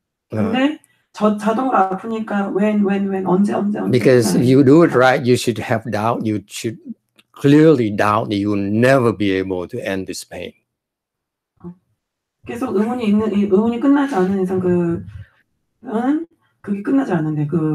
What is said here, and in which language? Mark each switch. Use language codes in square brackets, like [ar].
[ko] 근데 자동으로 아프니까 [en] when [ko] 언제 [en] because if you do it right, you should have doubt. You should clearly doubt that you will never be able to end this pain. [ko] 계속 의문이 끝나지 않는 이상 그게 끝나지 않는데